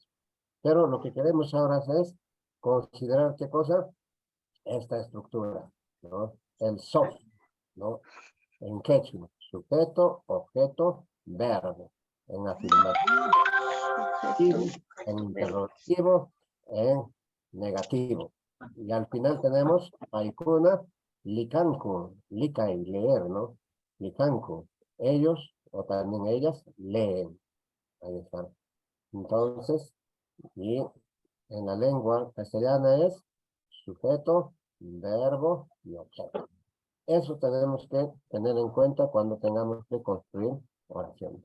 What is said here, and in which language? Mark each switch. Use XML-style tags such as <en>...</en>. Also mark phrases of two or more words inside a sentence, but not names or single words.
<es>Pero lo que queremos ahora es considerar qué cosa, esta estructura, ¿no? El soft, ¿no? en quechua. Sujeto, objeto, verbo. En afirmativo, en interrogativo, en negativo. Y al final tenemos</es> <qu>paikuna, likanku, likai,</qu> <es>leer, ¿no? Likanku, ellos o también ellas leen. Ahí está. Entonces, y en la lengua castellana es sujeto, verbo y objeto. Eso tenemos que tener en cuenta cuando tengamos que construir oraciones.</es>